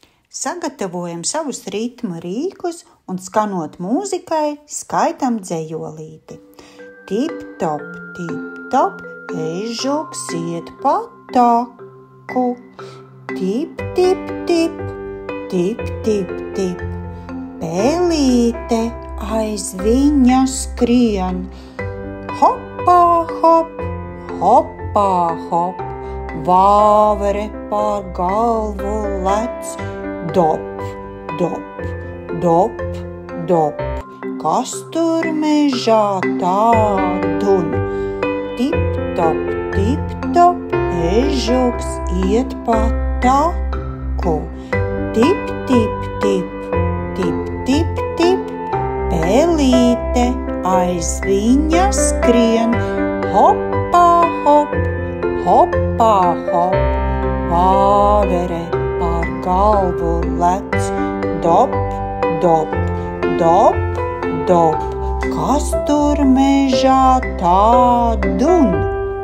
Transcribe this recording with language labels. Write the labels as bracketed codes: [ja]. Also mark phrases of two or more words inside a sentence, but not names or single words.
[lv] Sagatavojam savus ritma rīkus un skanot mūzikai skaitam dzejolīti. Tip top, ežuks iet pa taku. Tip, tip, tip, tip, tip, tip. Pēlīte aiz viņa skrien. Hopā, hop, hopā, hop. Vāvere pār galvu lec. Dop, dop, dop, dop. Kas tur mežā tā dun? Tip top, ežuks iet pa taku. Tip, tip, tip, tip, tip, tip. Pēlīte aiz viņa skrien. Hopā, hop, hopā, hop. Vāvere pār galvu lec. Dop, dop, dop, dop. Kas tur mežā tā dun?